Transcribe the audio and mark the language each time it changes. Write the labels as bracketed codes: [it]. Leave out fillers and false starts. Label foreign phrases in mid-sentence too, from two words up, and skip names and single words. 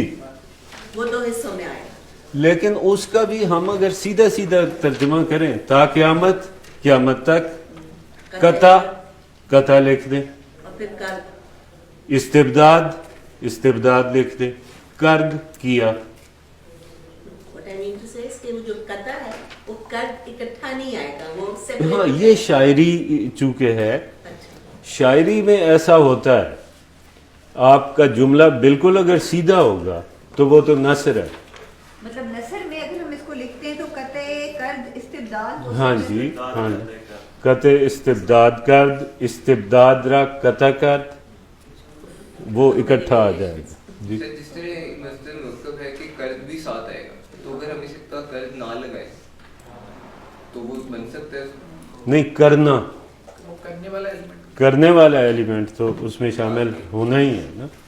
[ur] وہ دو حصوں میں آئے گا. لیکن اس کا بھی ہم اگر سیدھا سیدھا ترجمہ کریں [fa] تا قیامت، [ur] قیامت تک، قطع لکھ دیں، اور پھر کر استبداد لکھ دیں، کرد کیا. [en] What I mean to say is [ur] کہ وہ جو قطع ہے وہ کرد اکٹھا نہیں آئے گا، وہ separate. ہاں، یہ شاعری چونکہ ہے، شاعری میں ایسا ہوتا ہے آپ کا جملہ بالکل اگر سیدھا ہوگا تو وہ تو نثر ہے. مطلب نثر میں اگر ہم اس کو لکھتے ہیں تو [fa] قطع کرد استبداد. [ur] ہاں جی، ہاں جی، [fa] قطع استبداد کرد، استبداد را قطع کرد، [ur] وہ اکٹھا آ جائے گا. جی، جس طرح مصدر مرکب ہے کہ قرض بھی ساتھ آئے گا، تو اگر ہم اسے کا قرض نہ لگائیں تو وہ بن سکتا ہے نہیں، کرنا، وہ کرنے والا ایلیمنٹ. کرنے والا ایلیمنٹ تو اس میں شامل ہونا ہی ہے نا.